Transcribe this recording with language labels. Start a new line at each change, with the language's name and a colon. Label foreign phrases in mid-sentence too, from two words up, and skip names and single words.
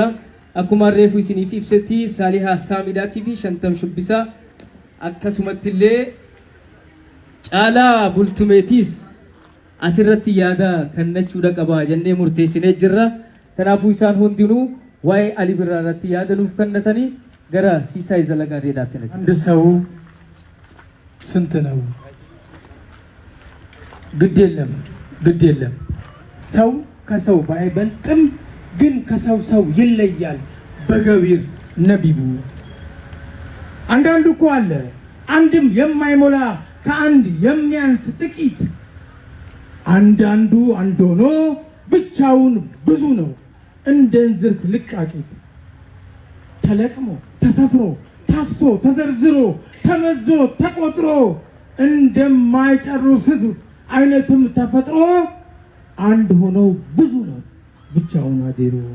Oromo: Akkuma reefu isiniif ibsetti Saalihaa Saamidaatii fi Shantam Shubbisaa akkasumatti illee Caalaa Bultumeetiis asirratti yaada kennachuudha qaba jennee murteessinee jirra. Kanaafuu isaan hundinuu waa'ee Ali Birraa irratti yaada nuuf kennatanii gara Siisaay Zalagaa Reedaatti na
Amharic: አንድ ሰው ስንት ነው? ግድ የለም ሰው ከሰው ባይበልጥም ግን ከሰው ሰው ይለያል በገቢር ነቢቡ። አንዳንዱ እኮ አለ አንድም የማይሞላ ከአንድ የሚያንስ ጥቂት፣ አንዳንዱ አንድ ሆኖ ብቻውን ብዙ ነው እንደ እንዝርት ልቃቂት። ተለቅሞ ተሰፍሮ ታፍሶ ተዘርዝሮ ተመዞ ተቆጥሮ እንደማይጨርሱት አይነትም ተፈጥሮ አንድ ሆኖ ብዙ ነው ብቻውን አዴሮ።